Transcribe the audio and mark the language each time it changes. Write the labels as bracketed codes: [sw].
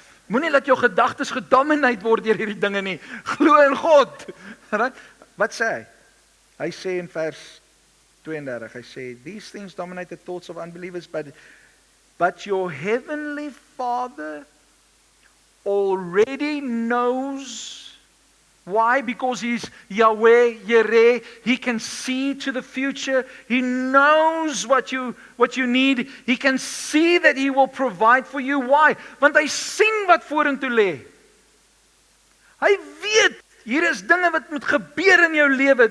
[af] Moenie laat jou gedagtes gedomineer word deur hierdie dinge nie. Glo in God. Wat sê hy? Hy sê in vers 32, hy sê, [en] these things dominate the thoughts of unbelievers, but your heavenly Father already knows. Why? Because He's Yahweh, Jireh. He can see to the future. He knows what you need. He can see that He will provide for you. Why? [af] Want hy sien wat vorentoe lê. Hy weet, hier is dinge wat moet gebeur in jou lewe.